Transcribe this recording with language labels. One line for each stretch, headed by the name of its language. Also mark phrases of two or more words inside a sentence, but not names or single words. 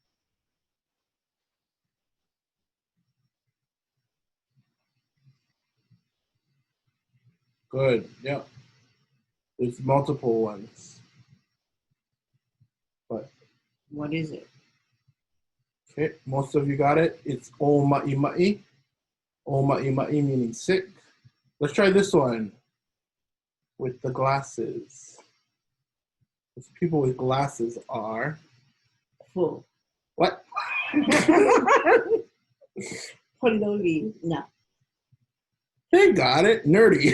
English: Good. Yep. There's multiple ones. But what is it? Okay, most of you got it. It's
Hawaiian: o ma'i ma'i. O ma'i ma'i
English: meaning sick. Let's try this one with the glasses. Those people with glasses are full. What?
Hawaiian: Pololi. No.
English: They got it. Nerdy.